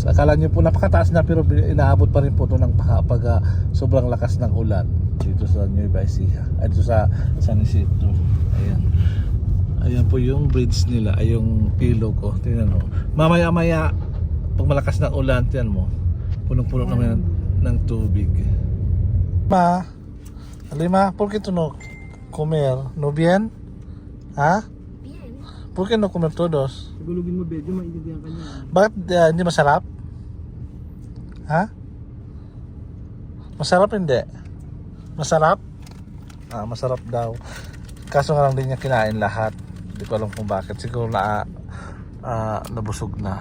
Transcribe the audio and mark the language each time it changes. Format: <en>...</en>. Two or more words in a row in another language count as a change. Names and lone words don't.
<tl>Akala nyo po napakataas na pero inaabot pa rin po ito ng pag sobrang lakas ng ulan dito sa Nueva Ecija. Ay dito sa San Isidro. Ayan. Ayan po yung bridge nila. Ay yung ilog ko. Tingnan mo. Mamaya-maya pag malakas ng ulan, tingnan mo. Punong-puno naman ng tubig. Alima,</tl> <es>¿por qué tú no comer? ¿No bien? ¿Ha? bien. ¿Por qué no comer todos?</es> <tl>Gulugin mo, medyo maintindihan ka niya. Bakit hindi masarap? Ha? Masarap hindi? Masarap? Masarap daw. Kaso nga lang din niya kinain lahat. Hindi ko alam kung bakit. Siguro na nabusog na.</tl>